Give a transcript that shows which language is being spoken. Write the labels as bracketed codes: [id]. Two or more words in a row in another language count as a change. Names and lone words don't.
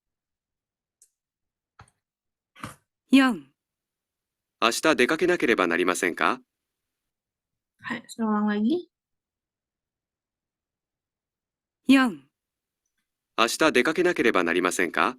[ja] 4、明日出かけなければなりませんか？ [id] Hai, saya ulang lagi. [ja] 4、明日出かけなければなりませんか？